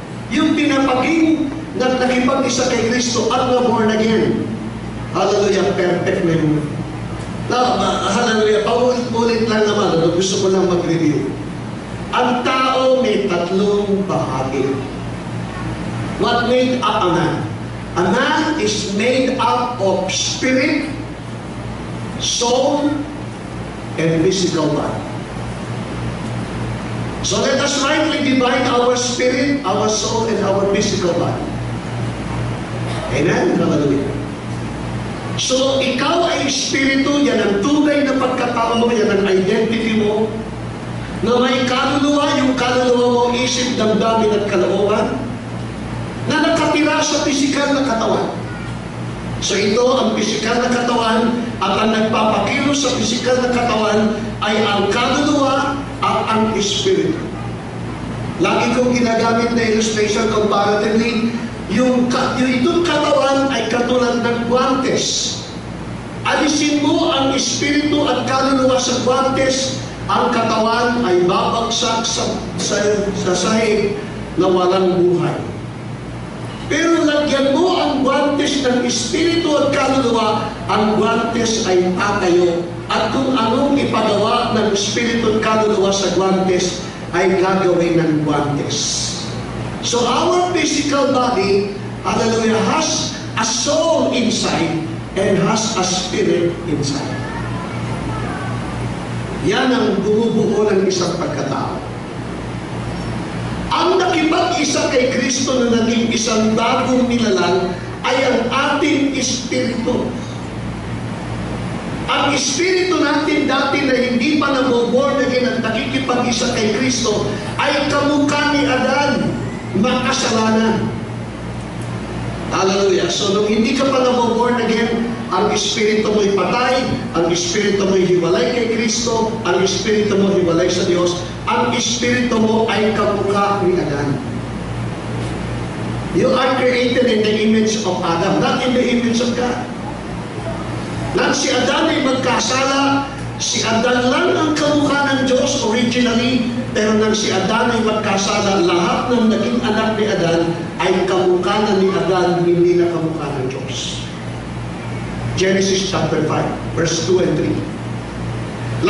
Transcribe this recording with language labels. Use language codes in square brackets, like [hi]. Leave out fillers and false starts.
[tl] Yung pinapaging na nakipag-isa kay Kristo at na born again. Hallelujah, perfect na yun. Hallelujah, paulit-ulit lang naman, gusto ko lang mag-review. Ang tao may tatlong bahagi. [en] What made up a man? A man is made up of spirit, soul, and physical body. So let us rightly divide our spirit, our soul, and our physical body. Amen? Hallelujah. [tl] So, ikaw ay espiritu, yan ang tunay na pagkatao mo, yan ang identity mo, na may kaluluwa, yung kaluluwa mo, isip, damdamin at kalooban, na nakatira sa pisikal na katawan. So, ito, ang pisikal na katawan, at ang nagpapakilos sa pisikal na katawan, ay ang kaluluwa at ang espiritu. Lagi kong ginagamit na illustration comparatively, yung itong katawan ay katulad ng guantes. Alisin mo ang espiritu at kaluluwa sa guantes, ang katawan ay babagsak sa sahig na walang buhay. Pero lagyan mo ang guantes ng espiritu at kaluluwa, ang guantes ay tatayo. At kung anong ipagawa ng espiritu at kaluluwa sa guantes, ay gagawin ng guantes. [en] So our physical body, hallelujah, has a soul inside and has a spirit inside. [tl] Yan ang bumubuo ng isang pagkatao. Ang nakipag-isa kay Kristo na naging isang bagong nilalang ay ang ating espiritu. Ang espiritu natin dati na hindi pa nabo-born again at nakikipag-isa kay Kristo ay kamukha ni Adan, makasalanan. Hallelujah. So, nung hindi ka pa nabo-born again, ang espiritu mo'y patay, ang espiritu mo'y hiwalay kay Kristo, ang espiritu mo hiwalay sa Diyos, ang espiritu mo ay kamukha ni Adan. [en] You are created in the image of Adam, not in the image of God. [tl] Nang si Adan ay magkasala, si Adan lang ang kamukha ng Diyos originally, pero nang si Adan ay magkasala, lahat ng naging anak ni Adan ay kamukha na ni Adan, hindi na kamukha ng Diyos. Genesis chapter 5, verse 2 and 3.